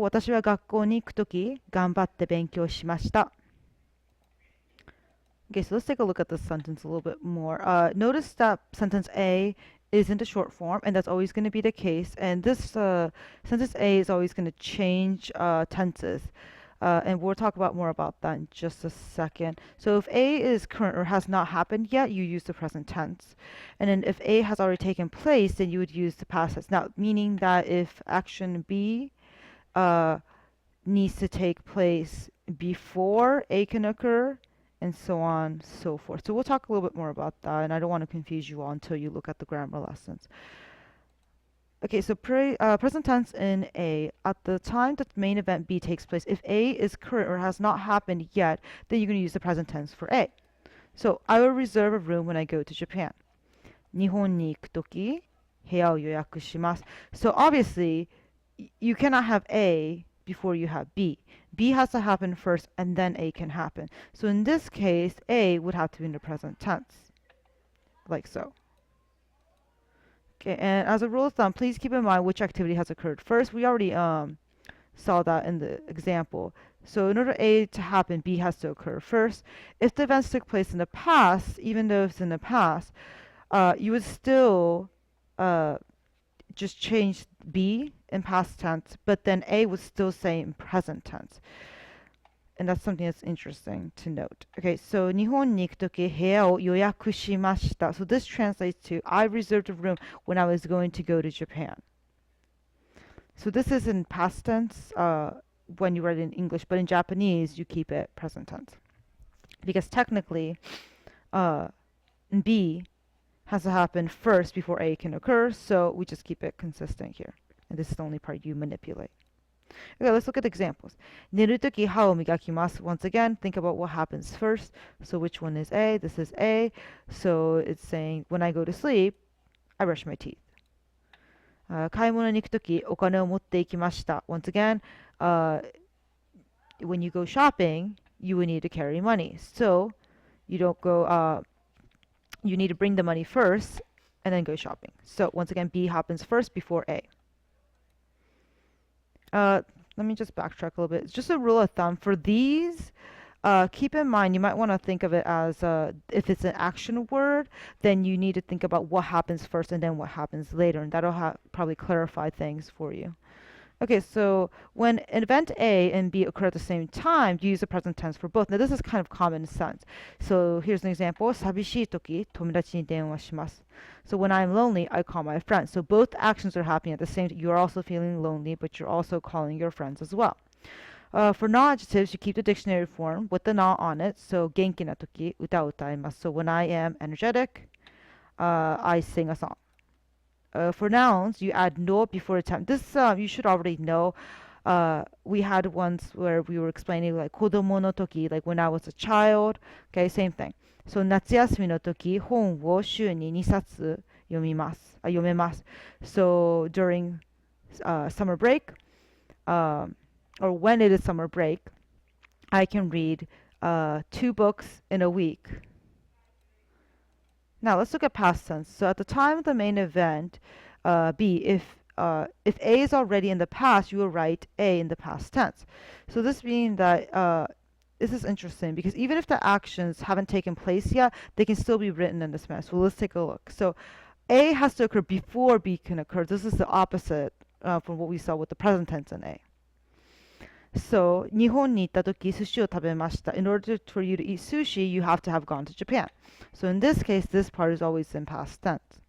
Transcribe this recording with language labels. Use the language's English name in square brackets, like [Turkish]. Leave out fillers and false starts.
[Japanese] 私は学校に行くとき、頑張って勉強しました。 [English] Okay, so let's take a look at this sentence a little bit more. Notice that sentence A isn't a short form, and that's always going to be the case. And this sentence A is always going to change tenses. And we'll talk about more about that in just a second. So if A is current or has not happened yet, you use the present tense. And then if A has already taken place, then you would use the past tense. Now, meaning that if action B needs to take place before A can occur, and so on, so forth. So we'll talk a little bit more about that, and I don't want to confuse you all until you look at the grammar lessons. Okay, so present tense in A. At the time that main event B takes place, if A is current or has not happened yet, then you're going to use the present tense for A. So, I will reserve a room when I go to Japan. [Japanese] 日本に行くとき、部屋を予約します. [English] So obviously, you cannot have A before you have B. B has to happen first and then A can happen. So in this case, A would have to be in the present tense, like so. Okay, and as a rule of thumb, please keep in mind which activity has occurred first. We already saw that in the example. So in order A to happen, B has to occur first. If the events took place in the past, even though it's in the past, you would still just change B in past tense, but then A would still say in present tense. And that's something that's interesting to note. Okay, so [Japanese] 日本に行くとき部屋を予約しました. [English] So this translates to I reserved a room when I was going to go to Japan. So this is in past tense when you write it in English, but in Japanese you keep it present tense. Because technically B has to happen first before A can occur, so we just keep it consistent here. And this is the only part you manipulate. Okay, let's look at examples. [Japanese] 寝るとき歯を磨きます. [English] Once again, think about what happens first. So which one is A? This is A. So it's saying, when I go to sleep, I brush my teeth. [Japanese] 買い物に行くときお金を持って行きました. [English] Once again, when you go shopping, you will need to carry money. So you don't go, you need to bring the money first and then go shopping. So once again, B happens first before A. Let me just backtrack a little bit. It's just a rule of thumb. For these, keep in mind, you might want to think of it as if it's an action word, then you need to think about what happens first and then what happens later. And that'll probably clarify things for you. Okay, so when event A and B occur at the same time, you use the present tense for both. Now, this is kind of common sense. So here's an example. [Japanese] 寂しいとき、友達に電話します. [English] So when I'm lonely, I call my friends. So both actions are happening at the same time. You're also feeling lonely, but you're also calling your friends as well. For non-adjectives, you keep the dictionary form with the na on it. So [Japanese] 元気なとき、歌を歌います. [English] So when I am energetic, I sing a song. For nouns, you add no before a time. This you should already know. We had once where we were explaining like [Japanese] 子供の時, [English] like when I was a child. Okay, same thing. So [Japanese] 夏休みの時、本を週に2冊読めます. [English] So during summer break, or when it is summer break, I can read 2 books in a week. Now let's look at past tense. So at the time of the main event, B, if A is already in the past, you will write A in the past tense. So this means that this is interesting because even if the actions haven't taken place yet, they can still be written in this manner. So let's take a look. So A has to occur before B can occur. This is the opposite from what we saw with the present tense in A. So [Japanese] 日本に行った時寿司を食べました. [English] In order for you to eat sushi, you have to have gone to Japan. So in this case, this part is always in past tense.